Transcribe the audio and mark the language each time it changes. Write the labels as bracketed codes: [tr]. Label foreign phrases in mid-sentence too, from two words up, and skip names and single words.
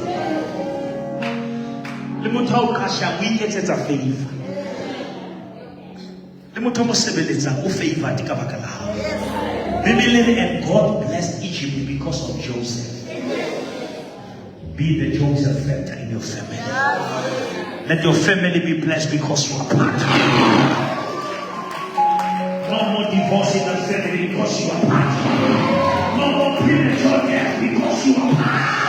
[st] Le motho o ka sha o iketsetsa favor. Le motho mo sebeletsang o favored ka baka la hao. [en] Bibele and God blessed Egypt because of Joseph. Be the Joseph factor in your family. Let your family be blessed because you are part. No more divorce in the family because you are part. No more premature death because you are part.